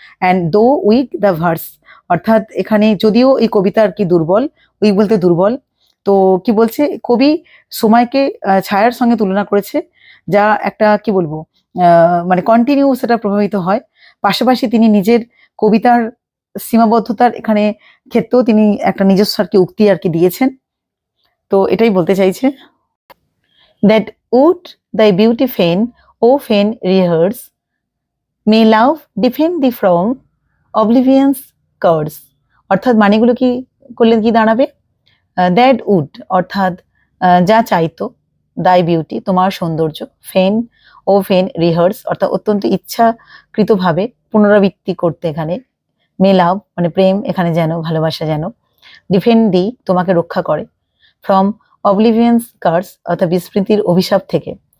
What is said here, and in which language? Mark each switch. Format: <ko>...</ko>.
<en>and though weak the verse,</en> <bn>অর্থাৎ এখানে যদিও এই কবিতা আর কি দুর্বল, উইক বলতে দুর্বল, তো কি বলছে কবি সময়কে ছায়ার সঙ্গে তুলনা করেছে, যা একটা কি বলবো মানে কন্টিনিউ সেটা প্রভাবিত হয়। পাশাপাশি তিনি নিজের কবিতার সীমাবদ্ধতার এখানে ক্ষেত্রেও তিনি একটা নিজস্ব আর কি উক্তি আর কি দিয়েছেন। তো এটাই বলতে চাইছে,</bn> <en>That would thy beauty fain, oh fain rehearse, may love defend thee from oblivion's curse।</en> <bn>অর্থাৎ মানেগুলো কি করলে কি দাঁড়াবে, দ্যাট উড অর্থাৎ যা চাইতো, দাই বিউটি তোমার সৌন্দর্য, ফেন ও ফেন রিহার্স অর্থাৎ অত্যন্ত ইচ্ছাকৃতভাবে পুনরাবৃত্তি করতে, এখানে মে লাভ মানে প্রেম, এখানে যেন ভালোবাসা যেন, ডিফেন্ড দি তোমাকে রক্ষা করে, ফ্রম অবলিভিয়ান্স কার্স অর্থাৎ বিস্মৃতির অভিশাপ থেকে।</bn>